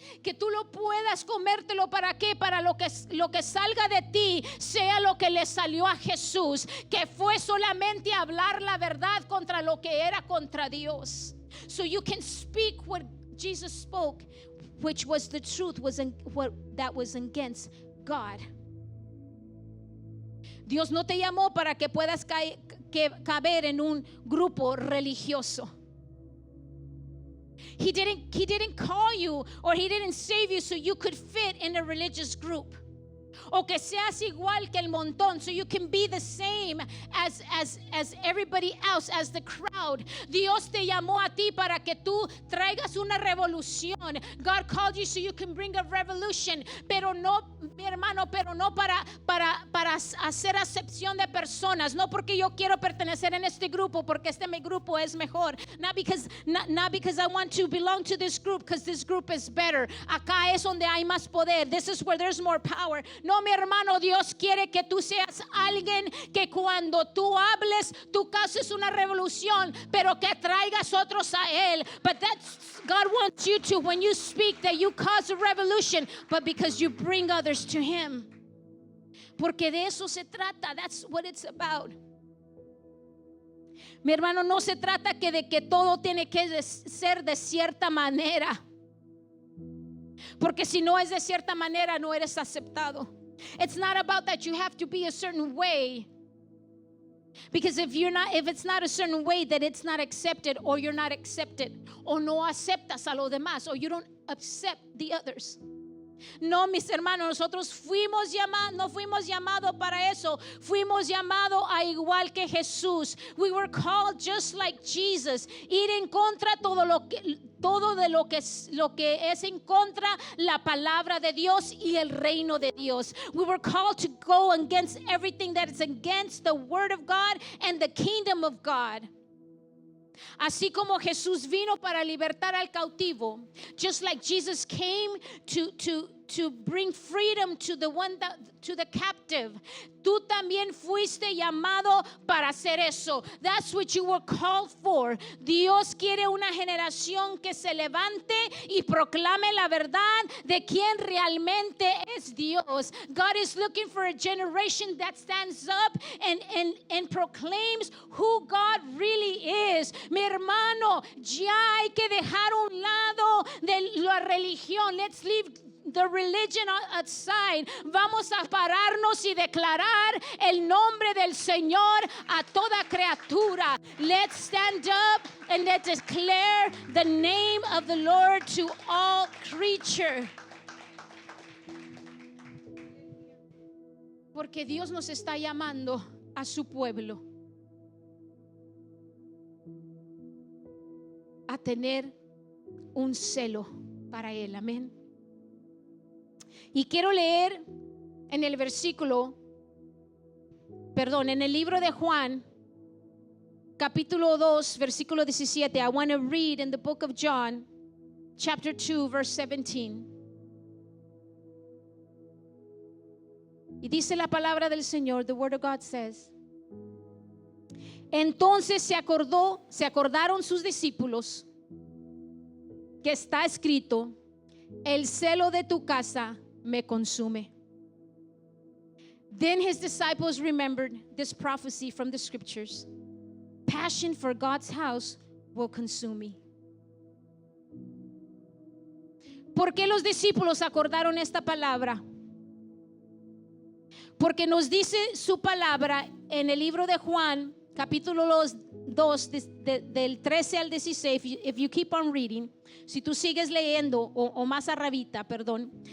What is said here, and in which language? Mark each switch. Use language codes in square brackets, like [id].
[es] Que tú lo puedas comértelo, ¿para qué? Para lo que salga de ti sea lo que le salió a Jesús, que fue solamente hablar la verdad contra lo que era contra Dios. [en] So you can speak what Jesus spoke, which was the truth, that was against God. [es] Dios no te llamó para que puedas caber en un grupo religioso. [en] He didn't call you, or he didn't save you so you could fit in a religious group. [es] O que seas igual que el montón, [en] so you can be the same as everybody else, as the crowd. [es] Dios te llamó a ti para que tú traigas una revolución. [en] God called you so you can bring a revolution, [es] pero no, mi hermano, pero no para hacer acepción de personas. No porque yo quiero pertenecer en este grupo, porque mi grupo es mejor. [en] Not because I want to belong to this group, because this group is better. [es] Acá es donde hay más poder. [en] This is where there's more power. [es] No, mi hermano, Dios quiere que tú seas alguien que cuando tú hables, tú causes una revolución, pero que traigas otros a Él. [en] But God wants you to, when you speak, that you cause a revolution, but because you bring others to Him. [es] Porque de eso se trata. [en] That's what it's about. [es] Mi hermano, no se trata de que todo tiene que ser de cierta manera. Porque si no es de cierta manera, no eres aceptado. [en] It's not about that you have to be a certain way. Because if it's not a certain way, that it's not accepted, or you're not accepted, [es] o no aceptas a los demás, [en] or you don't accept the others. [es] No, mis hermanos, nosotros no fuimos llamados para eso. Fuimos llamados a igual que Jesús. [en] We were called just like Jesus. [es] Ir en contra todo de lo que es en contra la palabra de Dios y el reino de Dios. [en] We were called to go against everything that is against the word of God and the kingdom of God. [es] Así como Jesús vino para libertar al cautivo, [en] just like Jesus came to to bring freedom to the to the captive. [es] Tú también fuiste llamado para hacer eso. [en] That's what you were called for. [es] Dios quiere una generación que se levante y proclame la verdad de quién realmente es Dios. [en] God is looking for a generation that stands up and proclaims who God really is. [es] Mi hermano, ya hay que dejar un lado de la religión. [en] Let's leave the religion aside. [es] Vamos a pararnos y declarar el nombre del Señor a toda criatura. [en] Let's stand up and let's declare the name of the Lord to all creature. [es] Porque Dios nos está llamando a su pueblo a tener un celo para Él. Amén. Y quiero leer en el en el libro de Juan, capítulo 2, versículo 17. [en] I want to read in the book of John, chapter 2, verse 17. [es] Y dice la palabra del Señor, [en] the word of God says, [es] entonces se acordaron sus discípulos que está escrito, el celo de tu casa me consume. [en] Then his disciples remembered this prophecy from the scriptures. Passion for God's house will consume me. [es] ¿Por qué los discípulos acordaron esta palabra? Porque nos dice su palabra en el libro de Juan, capítulo 2, del 13 al 16. [en] If you keep on reading, [es] si tú sigues leyendo, o más arribita, perdón.